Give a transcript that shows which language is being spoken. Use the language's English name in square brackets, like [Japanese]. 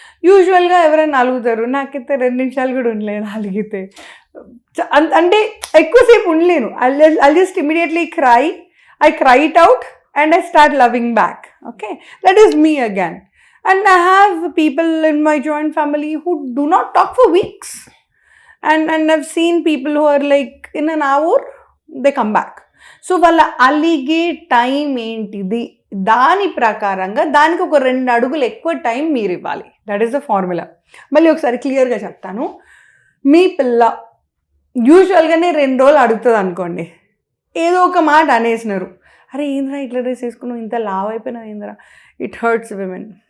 [Telugu] యూజువల్గా ఎవరైనా అలుగుతారు, నాకైతే 2 నిమిషాలు కూడా ఉండలేను అలిగితే, అంటే ఎక్కువసేపు ఉండలేను. [English] I just immediately I cry it out and I start loving back. Okay, that is me again. And I have people in my joint family who do not talk for weeks. And I've seen people who are like, in an hour, they come back. [Telugu] So, వాళ్ళ అలిగే time ఏంటిది, దాని ప్రకారంగా దానికి ఒక 2 అడుగులు ఎక్కువ time మీరు ఇవ్వాలి. [English] That is the formula. [Telugu] మళ్ళీ ఒకసారి క్లియర్గా చెప్తాను. మీ పిల్ల యూజువల్గానే 2 రోజులు అడుగుతుంది అనుకోండి, ఏదో ఒక మాట అనేసినారు, అరే ఏంద్రా ఇట్లా డ్రెస్ వేసుకున్నావు, ఇంత లావ్ అయిపోయినావు ఏంద్రా, [English] It hurts women.